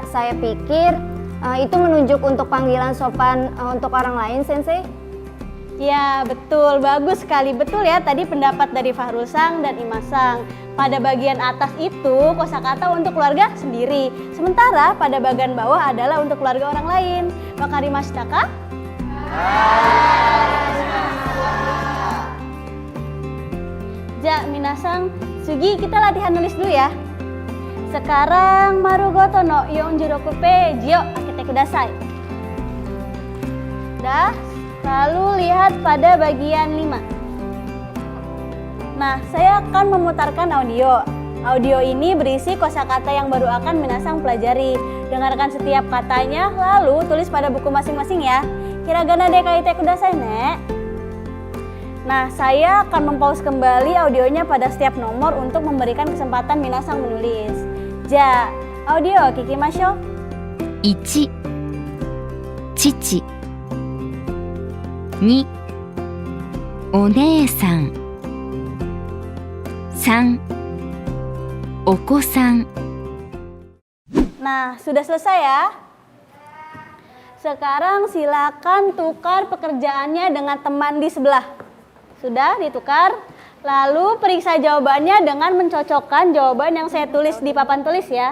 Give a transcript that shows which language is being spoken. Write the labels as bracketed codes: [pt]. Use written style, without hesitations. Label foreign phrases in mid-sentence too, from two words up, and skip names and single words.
[id] Saya pikir itu menunjuk untuk panggilan sopan untuk orang lain, Sensei. Ya, betul. Bagus sekali. Betul ya, tadi pendapat dari Farul-san dan Imas-san. Pada bagian atas itu kosakata untuk keluarga sendiri. Sementara pada bagian bawah adalah untuk keluarga orang lain. [ja] 分かりました か? じゃ、 皆さん, Sugi, [id] kita latihan nulis dulu ya. Sekarang [ja] まるごと の 46 ページ を 開けて ください. [id] Dah, lalu lihat pada bagian 5. Nah, saya akan memutarkan audio. Audio ini berisi kosakata yang baru akan minasan pelajari. Dengarkan setiap katanya, lalu tulis pada buku masing-masing ya. [ja] ひらがな で 書いて ください ね. [id] Nah, saya akan mempause kembali audionya pada setiap nomor untuk memberikan kesempatan minasang menulis. [ja] じゃ、 audio 聞きましょう. 1、父。2、お姉さん。3、お子さん。 [id] Nah, sudah selesai ya. Sekarang silakan tukar pekerjaannya dengan teman di sebelah. Sudah ditukar? Lalu periksa jawabannya dengan mencocokkan jawaban yang saya tulis di papan tulis ya.